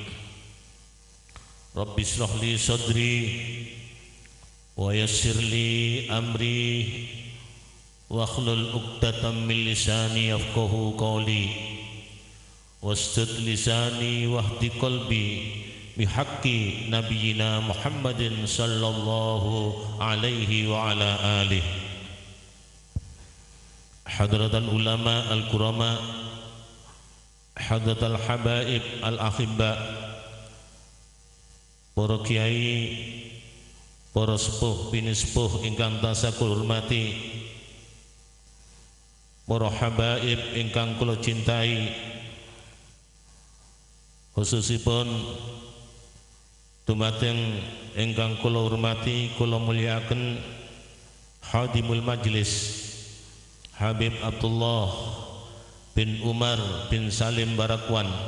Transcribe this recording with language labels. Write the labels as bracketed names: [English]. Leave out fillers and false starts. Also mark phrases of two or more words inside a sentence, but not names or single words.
[Arabic] رب اشرح لي صدري ويسر لي أمري واحلل عقدة من لساني يفقهوا قولي واسدد لساني واهد قلبي بحق نبينا محمد صلى الله عليه وعلى آله. حضرة العلماء الكرماء حضرة الحبائب الأحباء [Javanese] para kiai, para sepuh binisepuh ingkang tansah kula hormati, para habaib ingkang kula cintai, khususipun dumateng ingkang kula hormati kula mulyakaken Hadimul Majlis Habib Abdullah bin Umar bin Salim Barakwan,